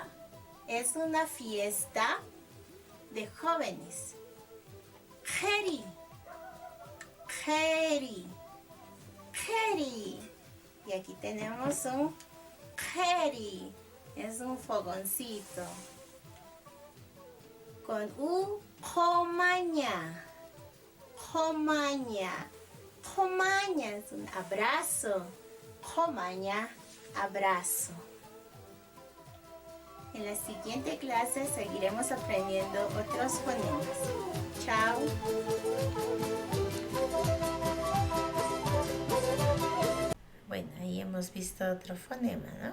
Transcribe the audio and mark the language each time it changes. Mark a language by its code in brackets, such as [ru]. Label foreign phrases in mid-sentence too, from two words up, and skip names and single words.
[es] Es una fiesta de jóvenes. Jeri, jeri, jeri. Y aquí tenemos un jeri. Es un fogoncito. Con U, jomaña, jomaña. Jomaña es un abrazo. Jomaña, abrazo. En la siguiente clase seguiremos aprendiendo otros fonemas. Chao. Bueno, ahí hemos visto otro fonema, ¿no?